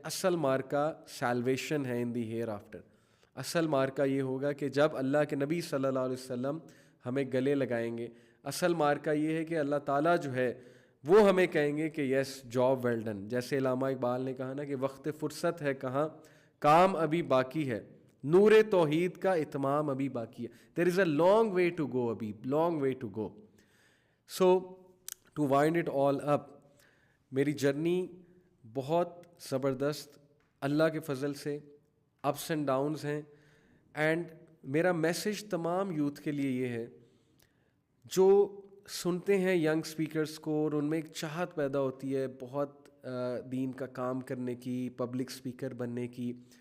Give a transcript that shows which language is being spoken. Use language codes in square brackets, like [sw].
[ur] اصل مارکا سیلویشن ہے [en] In the hereafter. [ur] اصل مارکا یہ ہوگا کہ جب اللہ کے نبی صلی اللہ علیہ وسلم ہمیں گلے لگائیں گے. اصل مارکا یہ ہے کہ اللہ تعالیٰ جو ہے وہ ہمیں کہیں گے کہ [en] Yes job well done. [ur] جیسے علامہ اقبال نے کہا نا کہ وقت فرصت ہے کہاں، کام ابھی باقی ہے، نور توحید کا اتمام ابھی باقی ہے. [en] there is a long way to go, [ur] ابھی [en] Long way to go. So to wind it all up, [ur] میری جرنی بہت زبردست اللہ کے فضل سے [en] ups and downs [ur] ہیں. اینڈ میرا میسج تمام یوتھ کے لیے یہ ہے جو سنتے ہیں ینگ سپیکرز کو اور ان میں ایک چاہت پیدا ہوتی ہے بہت دین کا کام کرنے کی، پبلک سپیکر بننے کی.